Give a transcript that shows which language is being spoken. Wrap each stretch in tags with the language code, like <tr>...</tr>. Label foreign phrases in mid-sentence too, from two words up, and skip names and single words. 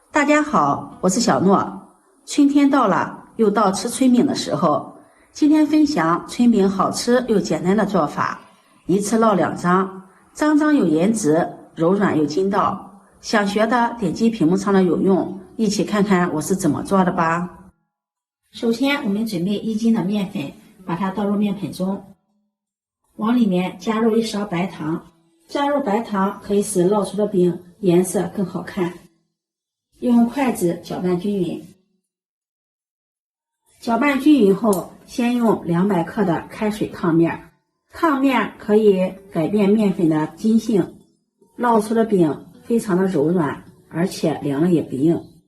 <zh>大家好，我是小諾。春天到了，又到吃春餅的時候。今天分享春餅好吃又簡單的做法，一次烙2張，張張有顏值，柔軟又筋道。想學的點擊屏幕上的有用，一起看看我是怎麼做的吧。首先我們準備1斤的麵粉，把它倒入面盆中，往裡面加入1勺白糖。加入白糖可以使烙出的餅顏色更好看。用筷子攪拌均勻。攪拌均勻後，先用200克的開水燙面。燙面可以改變麵粉的筋性，烙出的餅非常的柔軟，而且涼了也不硬。</zh>